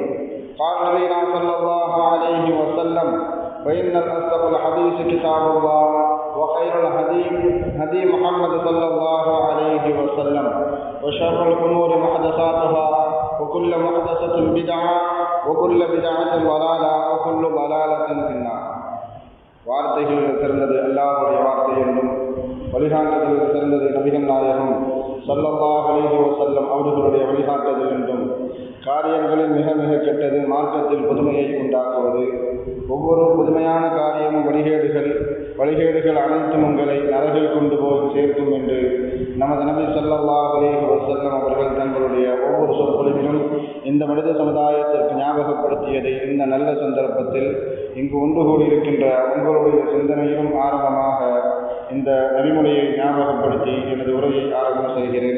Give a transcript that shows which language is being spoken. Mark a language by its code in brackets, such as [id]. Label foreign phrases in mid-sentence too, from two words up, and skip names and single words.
[ar] قال نبينا صلى الله عليه وسلم: فإن أصدق الحديث كتاب الله، وخير الهدي هدي محمد صلى الله عليه وسلم، وشر الأمور محدثاتها، وكل محدثة بدعة، وكل بدعة ضلالة، وكل ضلالة في النار. [ta] வார்த்தைகள் சிறந்தது அல்லாஹ்வுடைய வார்த்தை என்றும், வழிகாட்டுதல் சிறந்தது நபிகள் நாயகம் [ar] صلى الله عليه وسلم [ta] அவர்களுடைய வழிகாட்டுதல் என்றும், காரியங்களில் மிக மிக கெட்டது மார்க்கத்தில் புதுமையை உண்டாக்குவது, ஒவ்வொரு புதுமையான காரியமும் வழிகேடுகள் அனைத்தும் உங்களை நரகில் கொண்டு போய் சேர்க்கும் என்று நமது நபி [ar] صلى الله عليه وسلم [ta] அவர்கள் தங்களுடைய ஒவ்வொரு சொற்பொழிவிலும் இந்த மனித சமுதாயத்திற்கு ஞாபகப்படுத்தியதை இந்த நல்ல சந்தர்ப்பத்தில் இங்கு ஒன்று கூடியிருக்கின்ற உங்களுடைய சிந்தனையிலும் ஆரம்பமாக இந்த நபிமொழியை ஞாபகப்படுத்தி எனது உரையை ஆரம்பம் செய்கிறேன்.